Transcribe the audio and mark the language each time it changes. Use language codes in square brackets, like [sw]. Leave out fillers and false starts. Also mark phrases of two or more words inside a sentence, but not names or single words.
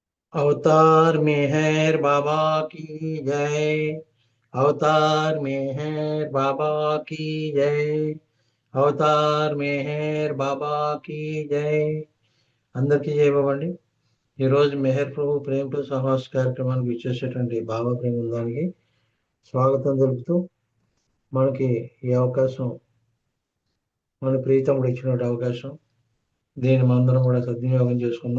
[hi] अवतार मेहर बाबा की जय। अवतार मेहर बाबा की जय। अवतार मेहर बाबा की जय. [te] అందరికీ జై బాబా అండి. ఈరోజు మెహర్ ప్రభు ప్రేమ టు సహవాస్ కార్యక్రమానికి ఇచ్చేసేటువంటి బాబా ప్రేమ బృందానికి స్వాగతం తెలుపుతూ మనకి ఈ అవకాశం మన ప్రీతముడు ఇచ్చినటువంటి అవకాశం, దీన్ని మనందరం కూడా సద్వినియోగం చేసుకుందాం.